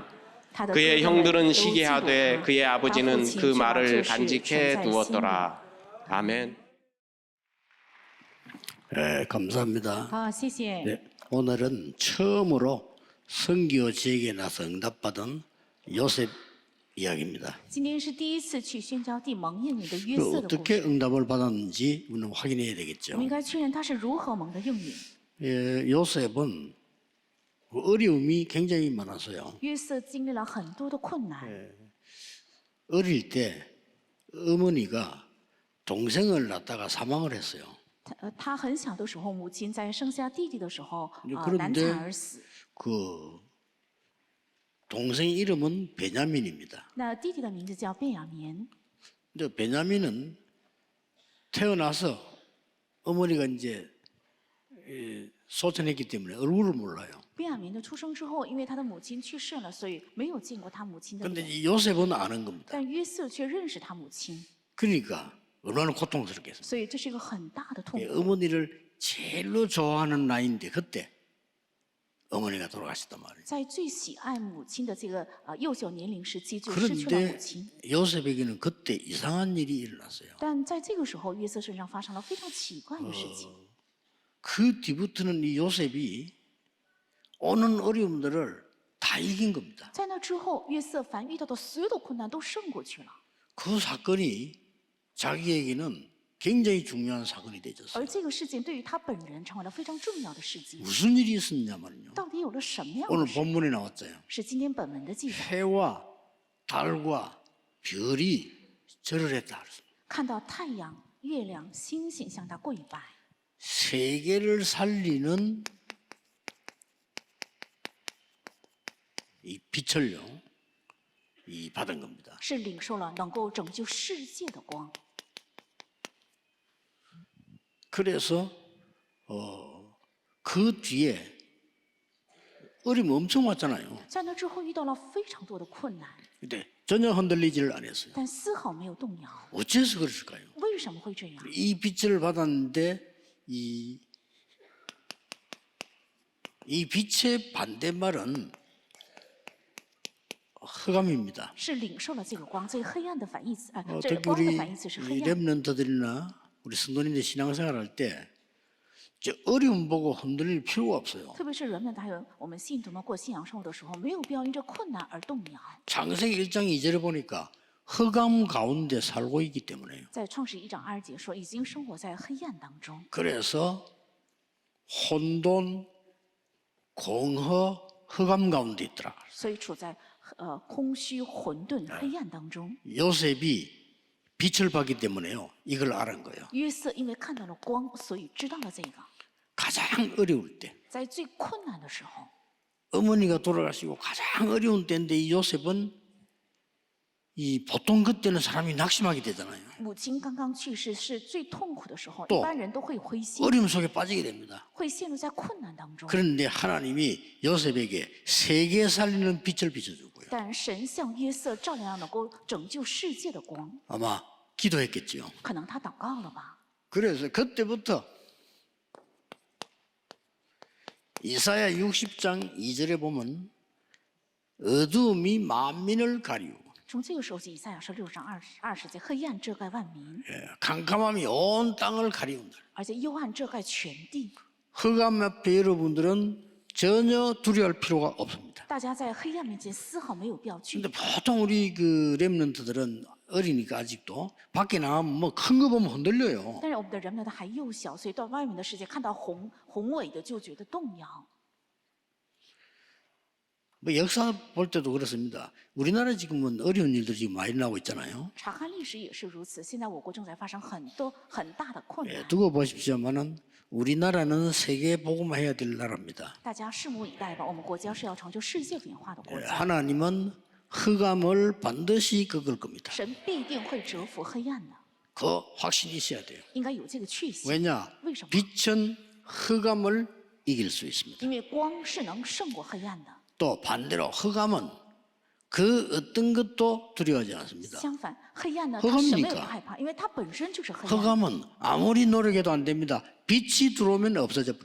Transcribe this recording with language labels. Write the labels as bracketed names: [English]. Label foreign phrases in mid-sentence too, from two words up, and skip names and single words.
[Korean] 그의 형들은 시기하되 그의 아버지는 그 말을 간직해 두었더라. 아멘. 네, 감사합니다. [Chinese] 好，谢谢。 [Korean] 네, 오늘은 처음으로 선교 지역에 나서 응답받은 요셉 이야기입니다. [Chinese] 今天是第一次去宣教地蒙应允的约 [Korean] 그 [Chinese] 瑟的故 [Korean] 어떻게 [Chinese] 事， [Korean] 응답을 받았는지 우리는 확인해야 [Chinese] 我 [Korean] 되겠죠. [Chinese] 们应该确认他是如何蒙的应允。 [Korean] 예, 요셉은 어려움이 굉장히 많았어요. [Chinese] 约瑟经历了很多的困难， [Korean] 어릴 때 어머니가 동생을 낳다가 사망을 했어요. [Chinese] 他很小的时候，母亲在生下弟弟的时候， [Korean] 그런데 [Chinese] 难产而死。 [Korean] 그 동생 이름은 베냐민입니다. [Chinese] 那弟弟的名字叫便雅悯。 [Korean] 근데 베냐민은 태어나서 어머니가 이제 소천했기 때문에 얼굴을 몰라요. [Chinese] 便雅悯的出生之后，因为他的母亲去世了，所以没有见过他母亲的 [Korean] 근데 [Chinese] 脸。 [Korean] 이 요셉은 아는 겁니다. [Chinese] 但约瑟却认识他母亲， [Korean] 그러니까 얼마나 고통스럽겠어요. [Chinese] 所以这是一个很大的痛 [Korean] 예, [Chinese] 苦。 [Korean] 어머니를 제일로 좋아하는 나이인데 그때 어머니가 돌아가셨단 말이에요. [Chinese] 在最喜爱母亲的这个幼小年龄时期，就失去了母 [Korean] 그런데 [Chinese] 亲。 [Korean] 요셉에게는 그때 이상한 일이 일어났어요. [Chinese] 但在这个时候，约瑟身上发生了非常奇怪的事情。 [Korean] 그 뒤부터는 이 요셉이 오는 어려움들을 다 이긴 겁니다. [Chinese] 在那之后，约瑟凡遇到的所有的困难都胜过去了。 [Korean] 그 사건이 자기에게는 굉장히 중요한 사건이 되었어요. [Chinese] 而这个事件对于他本人成为了非常重要的事件。 [Korean] 무슨 일이 있었냐면요. [Chinese] 到底有了什么样 [Korean] 오늘 [Chinese] 的事？ [Korean] 본문에 나왔어요. [Chinese] 是今天本文的记载。 [Korean] 해와 달과 별이 절을 했다. [Chinese] 看到太阳、月亮、星星向他跪拜， [Korean] 세계를 살리는 이 빛을요, 이 받은 겁니다. [Chinese] 是领受了能够拯救世界的光。 [Korean] 그래서 그 뒤에 어려움 엄청 왔잖아요. [Chinese] 在那之后遇到了非常多的困难， [Korean] 근데 전혀 흔들리지를 않았어요. [Chinese] 但丝毫没有动摇。 [Korean] 어째서 그랬을까요? [Chinese] 为什么会这样？ [Korean] 이 빛을 받았는데 이 빛의 반대말은 흑암입니다. [Chinese] 是领受了这个光，这个黑暗的反义词，这 [Korean] 특히 [Chinese] 个光的 [Korean] 우리 [Chinese] 反义词是 [Korean] 이 [Chinese] 黑暗。 [Korean] 렘넌트들이나 우리 성도님들 신앙생활할 때 저 어려움 보고 흔들릴 필요가 없어요. [Chinese] 特别是人们还有我们信徒们过信仰生活的时候，没有必要因着困难而动摇。 [Korean] 창세기 1장 2절에 보니까 흑암 가운데 살고 있기 때문에요. [Chinese] 在创世1章2节说，已经生活在黑暗当中， [Korean] 그래서 혼돈, 공허, 흑암 가운데 있더라. [Chinese] 所以处在空虚、混沌、黑暗当中。 [Korean] 요셉이 빛을 봤기 때문에요. 이걸 알은 거예요. [Chinese] 约瑟因为看到了光，所以知道了这个。 [Korean] 가장 어려울 때 [Chinese] 在最困难的时候， [Korean] 어머니가 돌아가시고 가장 어려운 때인데 이 요셉은 이 보통 그때는 사람이 낙심하게 되잖아요. [Chinese] 母亲刚刚去世是最痛苦的时候， [Korean] 또 [Chinese] 一般人都会灰心， [Korean] 어려움 속에 빠지게 됩니다. [Chinese] 会陷入在困难当中。 [Korean] 그런데 하나님이 요셉에게 세계 살리는 빛을 비춰주고요. [Chinese] 但神向约瑟照亮能够拯救世界的光， [Korean] 아마 기도했겠죠. [Chinese] 可能他祷告了吧？ [Korean] 그래서 그때부터 이사야 60장 2절에 보면 어두움이 만민을 가리우고 [Chinese] 从这个时候起，以赛亚书6章20节，黑暗遮盖万民， [Korean] 캄캄함이 온 땅을 가리운다. [Chinese] 而且幽暗遮盖全地。 [Korean] 흑암 앞에 여러분들은 전혀 두려워할 필요가 없습니다. [Chinese] 大家在黑暗面前丝毫没有必要惧 [Korean] 근데 보통 우리 그 렘넌트들은 어리니까 아직도 밖에 나가면 뭐 큰 거 보면 흔들려요. [Chinese] 但是我们的人们呢还幼小，所以到外面的世界看到宏伟的就觉得动摇。 [Korean] 뭐 역사 볼 때도 그렇습니다. 우리나라 지금은 어려운 일들이 지금 많이 나오고 있잖아요. [Chinese] 查看历史也是如此，现在我国正在发生很多很大的困 [Korean] 예, [Chinese] 难。 [Korean] 두고 보십시오만은 우리나라는 세계 복음화해야 될 나라입니다. [Chinese] 大家拭目以待吧，我们国家是要成就世界文化的国 [Korean] 예, [Chinese] 家， [Korean] 하나님은 흑암을 반드시 꺾을 겁니다. [Chinese] 神必定会折服黑暗的， [Korean] 그 확신이 있어야 돼요. [Chinese] 应该有这个确信。 [Korean] 왜냐? [Chinese] 为什么？ [Korean] 빛은 흑암을 이길 수 있습니다. [Chinese] 因为光是能胜过黑暗的， [Korean] 또 반대로 흑암은 그 어떤 것도 두려워하지 않습니다. [Chinese] 相反，黑暗呢， [Korean] 흑 [Chinese] 它 [Korean] 합니까 [Chinese] 什么也不害怕，因为它本身就是黑暗。 [Korean] 흑암은 아무리 노력해도 안 됩니다. 빛이 들어오면 없어져 버려요.